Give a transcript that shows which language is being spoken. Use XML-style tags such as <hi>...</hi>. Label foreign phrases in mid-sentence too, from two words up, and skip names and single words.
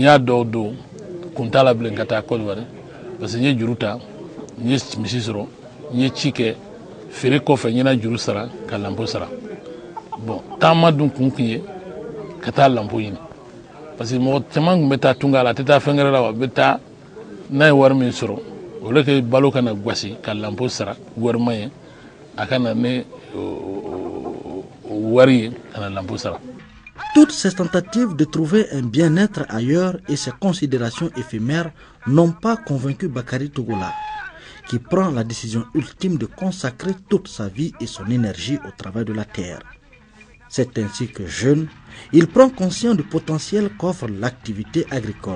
<bm>y'a dɔw don kun t'a la bilen ka taa Côte d'Ivoire</bm> <fr>parce que</fr> <bm>n ye juru ta n ye misi sɔrɔ n ye ci kɛ feere kɔfɛ n ye na juru sara ka lampo sara bon taama dun kun ye ka taa lampo ɲini</bm> <fr>parce que</fr> <bm>mɔgɔ caman tun bɛ taa tunga la a tɛ taa fɛn wɛrɛ la wa a bɛ taa n'a ye wari min sɔrɔ o le ke balo kana gwasi ka lampo sara wari ma ye a kana ne wari ye kana lampo sara.</bm> <fr>Toutes ces tentatives de trouver un bien-être ailleurs et ces considérations éphémères n'ont pas convaincu Bakary Togola, qui prend la décision ultime de consacrer toute sa vie et son énergie au travail de la terre. C'est ainsi que jeune, il prend conscience du potentiel qu'offre l'activité agricole.</fr>